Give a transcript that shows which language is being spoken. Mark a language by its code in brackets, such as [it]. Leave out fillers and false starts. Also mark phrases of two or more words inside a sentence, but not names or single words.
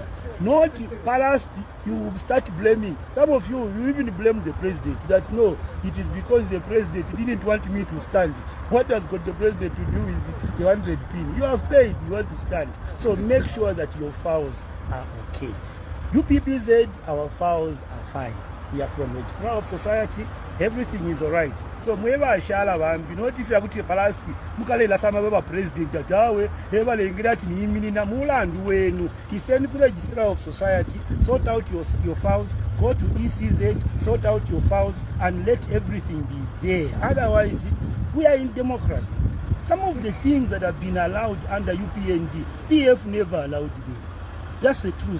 [en] Not past, you start blaming. Some of you even blame the president, that no, it is because the president didn't want me to stand. What has got the president to do with the 100 pin? You have paid, you want to stand. So make sure that your files are okay. UPPZ, our files are fine. We are from Registrar of Society, everything is all right. [bem] So mweba ashala bambi, [en] not if you are going to [bem] palasti, mukale la sama baba president atawe, eba lengira chini imini na mulandu wenu. [en] He send to Registrar of Society, sort out your files, go to ECZ, sort out your files, and let everything be there. Otherwise, we are in democracy. Some of the things that have been allowed under UPND, PF never allowed them. That's the truth.